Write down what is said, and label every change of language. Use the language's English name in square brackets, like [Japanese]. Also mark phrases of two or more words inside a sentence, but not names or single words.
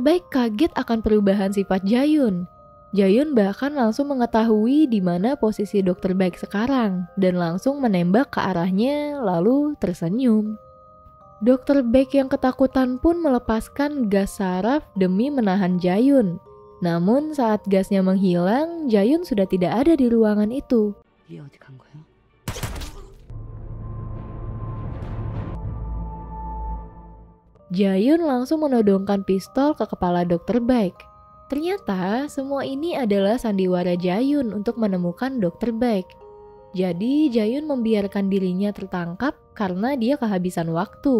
[Indonesian] Baek kaget akan perubahan sifat Jae-yoon. Jae-yoon bahkan langsung mengetahui di mana posisi Dr. Baek sekarang dan langsung menembak ke arahnya lalu tersenyum. Dr. Baek yang ketakutan pun melepaskan gas saraf demi menahan Jae-yoon. Namun saat gasnya menghilang, Jae-yoon sudah tidak ada di ruangan itu. [Korean] 얘 어디 간 거야? [Indonesian] Jae-yoon langsung menodongkan pistol ke kepala Dr. Baek. Ternyata semua ini adalah sandiwara Jae-yoon untuk menemukan Dr. Baek. Jadi Jae-yoon membiarkan dirinya tertangkap karena dia kehabisan waktu.